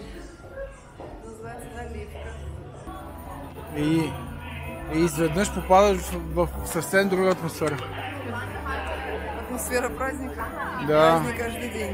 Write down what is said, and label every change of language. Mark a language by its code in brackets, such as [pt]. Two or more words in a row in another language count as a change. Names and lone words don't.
[ru] Называется наливка. [bg] И изведнъж попадаш в съвсем друга атмосфера. [ru] Атмосфера праздника. Да. Праздник каждый день.